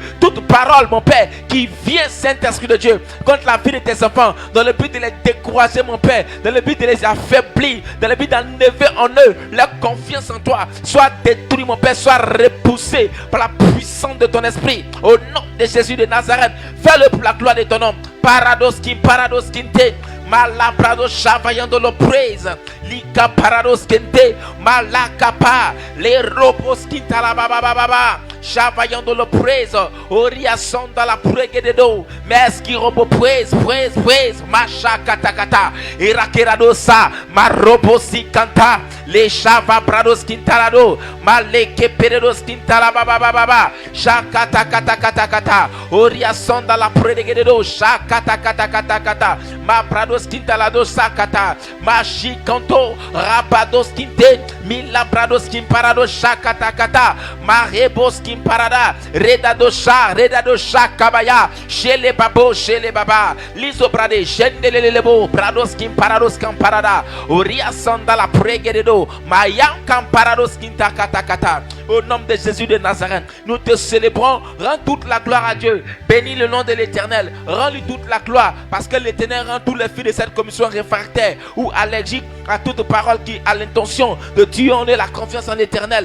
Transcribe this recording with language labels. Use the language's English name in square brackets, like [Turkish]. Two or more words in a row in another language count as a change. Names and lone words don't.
[French] Toute parole, mon Père, qui vient, Saint-Esprit de Dieu, contre la vie de tes enfants, dans le but de les décourager, mon Père, dans le but de les affaiblir, dans le but d'enlever en eux leur confiance en toi, soit détruit, mon Père, soit repoussé par la puissance de ton esprit, au nom de Jésus de Nazareth. Fais-le pour la gloire de ton nom. Parados kinte, malabrado chavayando lo praise, lika parados kente, malakapa, les robos kinta la baba, chavayando lo praise, oria sonda la prege de do, meski robo praise, macha katakata, irakeradosa, marobosi kanta, Les chava brados kintarado. Maleke peredos kintala baba baba. Shakata kata kata kata. Oria sonda la predegedo. Shakata kata kata kata. Ma brados kintalado sakata. Ma shikanto. Rabados kinte. Mila brados kimparado. Shakata kata. Ma rebos kimparada. Redado sha kabaya. Shele babo shele baba. Liso brade. Shendelelebo. Brados kimparados kamparada. Oria sonda la pregedo. Mayam kamparados kintakata kata. Au nom de Jésus de Nazareth, nous te célébrons. Rends toute la gloire à Dieu. Bénis le nom de l'Éternel. Rends-lui toute la gloire. Parce que l'Éternel rend tous les fils de cette commission réfractaires ou allergiques à toute parole qui a l'intention de tuer en eux la confiance en l'Éternel.